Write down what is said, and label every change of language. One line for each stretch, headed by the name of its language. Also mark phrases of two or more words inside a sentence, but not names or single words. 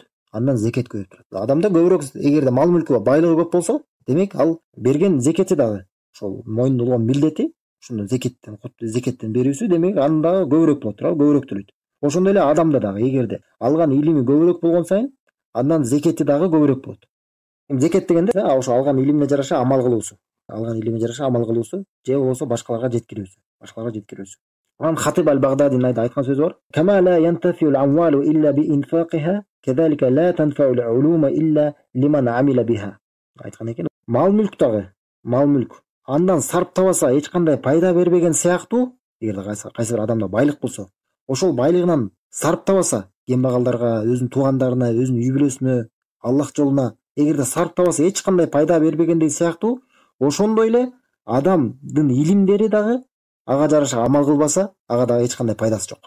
Kyrgyz: Андан зекет көбөйүп турат. Адамда көбүрөөк эгерде мал мүлкү байлыгы көп болсо, демек ал берген зекети дагы ошол мойнунда болгон милдети, ушуну зекеттен берүүсү демек анын дагы көбүрөөк болот, көбүрөөк төлөйт. Ошондой эле адамда дагы эгерде алган илими көбүрөөк болгон сайын андан зекети дагы көбүрөөк болот. Зекет дегенде ошо алган илимине жараша амал кылуусу. Же болбосо башкаларга жеткирүүсү. Куран Хатиб аль-Багдадинин айткан сөзү бар:
Arabic: "كما لا ينتفع الأموال إلا بإنفاقها كذلك لا تنفع العلوم إلا لمن عمل بها."
Kyrgyz: Айткан экен, мал мүлк андан сарптабаса эч кандай пайда бербеген сыяктуу, эгерде кайсы бир адамда байлык болсо, ошол байлыгынан сарптабаса, кембагалдарга, өзүнүн туугандарына, өзүнүн үй бүлөсүнө, Аллах жолуна эгерде сарптабаса эч кандай пайда бербегендей сыяктуу, ошондой эле адамдын илимдери дагы ага жараша амал кылбаса, ага дагы эч кандай пайдасы жок.